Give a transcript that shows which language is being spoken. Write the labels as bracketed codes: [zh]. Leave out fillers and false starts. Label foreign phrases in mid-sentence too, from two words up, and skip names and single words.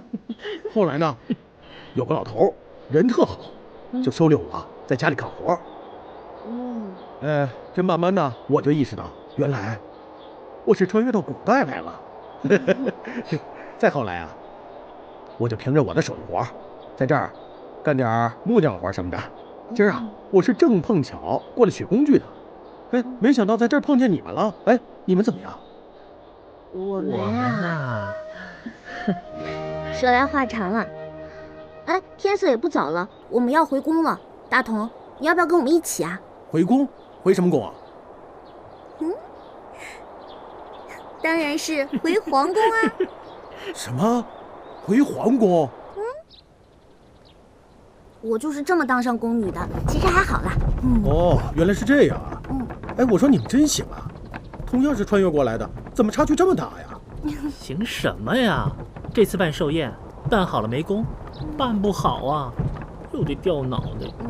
[zh] 後來呢，有個老頭人特好，就收留我在家裡幹活。這慢慢呢，我就意識到，原來我是穿越到古代來了。再後來啊，我就憑着我的手藝活，在這兒幹點木匠活什麼的。今兒啊，我是正碰巧過來取工具的， 哎，没想到在這兒碰見你們了。哎，你們怎麼樣？我們啊，說來話長了。哎，天色也不早了，我們要回宮了。大同，你要不要跟我们一起啊？回宮？回什麼宮啊？當然是回皇宮啊。什麼？回皇宮？我就是這麼當上宮女的，其實還好啦。哦，原來是這樣啊。哎，我說你們真行啊，同樣是穿越過來的，怎麼差距這麼大呀？行什麼呀？這次辦壽宴，辦好了沒功，辦不好啊，又得掉腦袋。